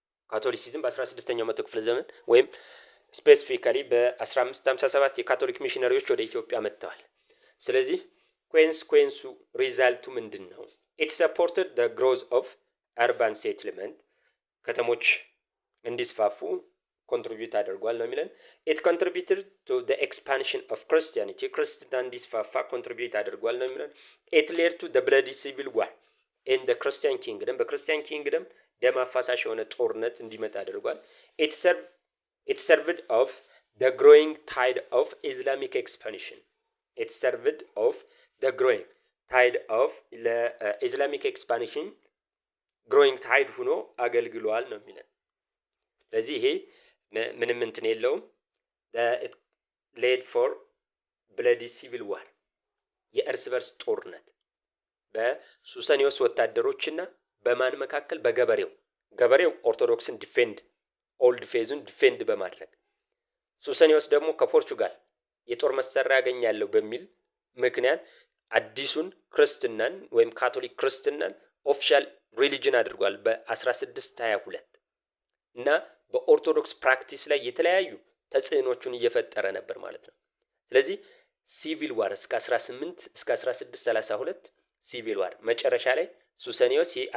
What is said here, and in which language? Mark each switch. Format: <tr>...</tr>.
<am>ካቶሊሲዝም በ16ኛው መቶ ክፍለ ዘመን ወይም ስፔሲፊካሊ በ1557 የካቶሊክ ሚሽነሪዎች ወደ ኢትዮጵያ መጥተዋል። ስለዚህ ኮንሲኩዌንሱ ሪዛልቱ ምንድነው?</am> <en>it supported the growth of urban settlement</en> <am>ከተሞች እንዲስፋፉ ኮንትሪቢዩት አድርጓል ነው የሚለን።</am> <en>it contributed to the expansion of Christianity</en> <am>ክርስትና እንዲስፋፋ ኮንትሪቢዩት አድርጓል ነው የሚለን።</am> <en>it led to the bloody civil war in the Christian kingdom</en> <am>በክርስቲያን ኪንግደም ደም አፋሳሽ የሆነ ጦርነት እንዲመጣ አድርጓል።</am> <en>it served of the growing tide of Islamic expansion it served of the growing tide of Islamic expansion growing tide</en> <am>ሆኖ አገልግሏል ነው የሚለን። ስለዚህ ይሄ ምንም እንትን የለውም።</am> <en>it led for bloody civil war</en> <am>የእርስ በርስ ጦርነት በሱሰኒዮስ ወታደሮችና በማን መካከል? ገበሬው ኦርቶዶክስን ዲፌንድ ኦልድ ፌዙን ዲፌንድ በማድረግ ሱሰኒዮስ ደግሞ ከፖርቹጋል የጦር መሳሪያ ያገኛለሁ በሚል ምክንያት አዲሱን ክርስትናን ወይም ካቶሊክ ክርስትናን ኦፊሻል ሪሊጅን አድርጓል በ1622 እና በኦርቶዶክስ ፕራክቲስ ላይ የተለያዩ ተጽዕኖቹን እየፈጠረ ነበር ማለት ነው። ስለዚህ ሲቪል ዋር እስከ 1632 ሲቪል ዋር መጨረሻ ላይ ሱሰኒዮስ</am>